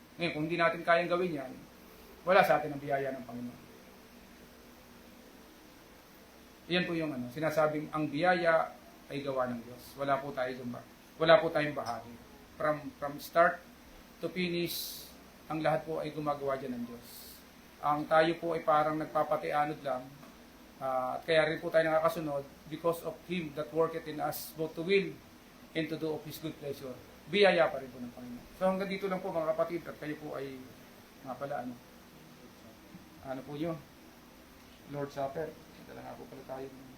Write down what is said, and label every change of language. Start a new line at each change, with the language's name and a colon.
Filipino: Ngayon, kung hindi natin kayang gawin yan, wala sa atin ang biyaya ng Panginoon. Iyan po yung sinasabing ang biyaya ay gawa ng Diyos. Wala po tayong bahagi.
English: From start to finish,
Filipino: ang lahat po ay gumagawa dyan ng Diyos. Ang tayo po ay parang nagpapatianod lang, at kaya rin po tayo nakakasunod
English: because of Him that worketh in us both to will and to do of His good pleasure.
Filipino: Biyaya pa rin po ng Panginoon. So hanggang dito lang po mga kapatid, at kayo po ay nga pala ano po yun? Lord's Supper. Ito lang nga po pala tayo.